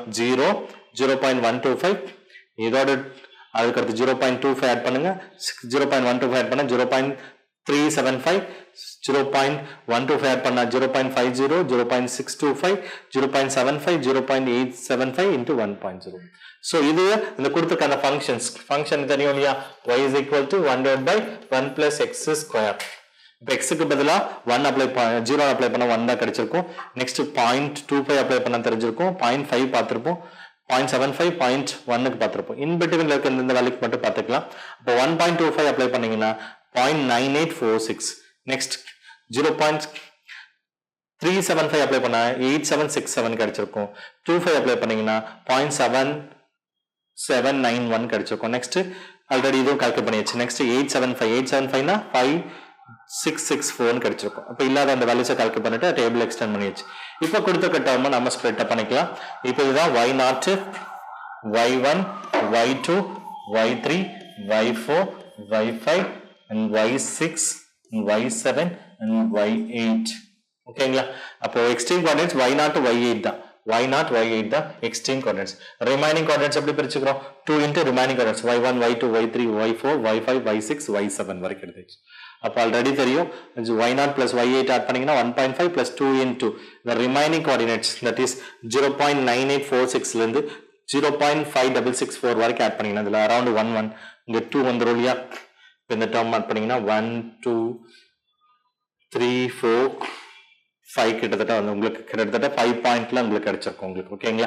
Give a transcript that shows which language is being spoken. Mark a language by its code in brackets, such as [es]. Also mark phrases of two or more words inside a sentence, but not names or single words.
[ta] 0 0.125 இதோட அதுக்கடுத்து 0.25 ஆட் பண்ணுங்க. 0.125 ஆட் பண்ண 0.375 0.125 ஆட் பண்ணா 0.50 0.625 0.75 0.875 into 1.0. So இது இந்த கொடுத்திருக்க அந்த ஃபங்க்ஷன் தெரியும் இல்லையா? [en] y is equal to 1 divided by 1 plus x square. [ta] இப்போ எக்ஸுக்கு பதிலாக 0 அப்ளை பண்ண 1 தான் கிடைச்சிருக்கும். நெக்ஸ்ட் 0.25 அப்ளை பண்ண தெரிஞ்சிருக்கும். 0.5 பார்த்துருப்போம். 0.75 0.1க்கு பார்த்துருப்போம். இன்பிட்வீன்ல இருக்க இந்த வேல்யூக்கு மட்டும் பார்த்துக்கலாம். இப்போ 1.25 அப்ளை பண்ணீங்கன்னா 0.9846. நெக்ஸ்ட் 0.375 அப்ளை பண்ணா 8767 கிடைச்சிருக்கும். 25 அப்ளை பண்ணீங்கன்னா 0.7791 கிடைச்சிருக்கும். நெக்ஸ்ட் ஆல்ரெடி இதுவும் கால்குலேட் பண்ணியாச்சு. நெக்ஸ்ட் 875 5664 கிடைச்சிருக்கும். அப்போ இல்லாத அந்த வேல்யூஸை கால்குலேட் பண்ணிட்டு [en] table extend [ta] பண்ணியாச்சு. இப்போ கொடுத்த டேர்மை நம்ம [en] split up [ta] பண்ணிக்கலாம். இப்போ இதுதான் y0 y1 y2 y3 y4 y5 and y6 and y7 and y8. ஓகேங்களா? அப்போ [en] extreme coordinates [ta] y0 y8 தான். y0 y8 தான் [en] extreme coordinates. remaining coordinates [ta] எப்படி பிரிச்சுக்கிறோம்? 2 into [en] remaining coordinates [ta] y1 y2 y3 y4 y5 y6 y7 வரைக்கும் எடுத்துச்சு. அப்போ ஆல்ரெடி தெரியும் y0 plus y8 ஆட் பண்ணீங்கன்னா 1.5 [en] plus 2 into the remaining coordinates that is [ta] 0.9846 ல இருந்து 0.5664 வரைக்கும் ஆட் பண்ணீங்கன்னா இதுல அரௌண்ட் 1 இங்க 2 வந்துரும் இல்லையா? இந்த டேர்ம் ஆட் பண்ணீங்கன்னா 1 2 3 4 5 கிட்டத்தட்ட வந்து உங்களுக்கு கிட்டத்தட்ட 5 பாயிண்ட்ல உங்களுக்கு கிடைச்சிருக்கும் உங்களுக்கு. ஓகேங்களா?